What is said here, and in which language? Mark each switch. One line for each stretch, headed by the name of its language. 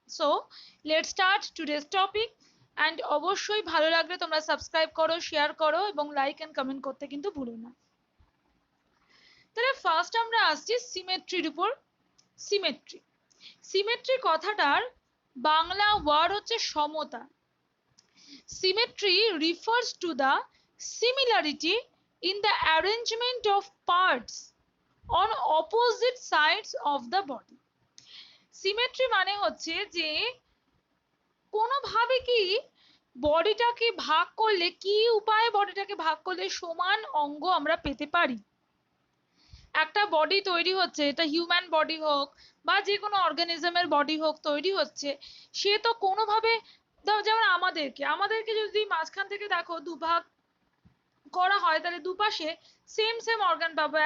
English: So let's start today's topic.
Bangla: And অবশ্যই ভালো লাগলে তোমরা সাবস্ক্রাইব করো, শেয়ার করো এবং লাইক অ্যান্ড কমেন্ট করতে কিন্তু ভুলো না। তাহলে ফার্স্ট আমরা আসছি সিমেট্রির উপর। সিমেট্রি সিমেট্রি কথাটার বাংলা ওয়ার্ড হচ্ছে সমতা।
English: Symmetry refers to the similarity in the arrangement of parts on opposite sides of the body.
Bangla: Symmetry মানে হচ্ছে যে কোনোভাবে কি বডিটাকে ভাগ করলে, কি উপায়ে বডিটাকে ভাগ করলে সমান অঙ্গ আমরা পেতে পারি। একটা বডি তৈরি হচ্ছে, এটা হিউম্যান বডি হোক বা যে কোনো অর্গানিজমের বডি হোক তৈরি হচ্ছে, সে তো কোনোভাবে, যেমন আমাদেরকে যদি মাঝখান থেকে দেখো দুভাগ করা হয় তাহলে দুপাশে সেম সেম অর্গান পাবো।